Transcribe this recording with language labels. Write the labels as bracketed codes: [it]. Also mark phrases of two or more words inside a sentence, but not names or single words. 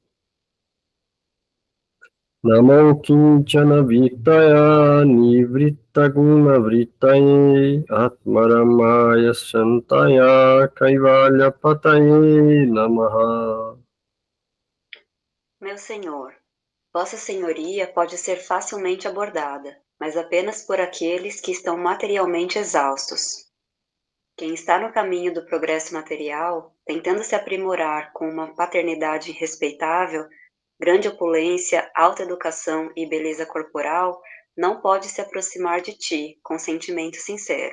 [sa] नमो किञ्चन वित्ताय निवृत्त गुण वृत्तये आत्मारामाय शान्ताय कैवल्य पतये नमः. [pt] Meu senhor, Vossa Senhoria pode ser facilmente abordada, mas apenas por aqueles que estão materialmente exaustos. Quem está no caminho do progresso material, tentando se aprimorar com uma paternidade respeitável, grande opulência, alta educação e beleza corporal, não pode se aproximar de ti com sentimento sincero.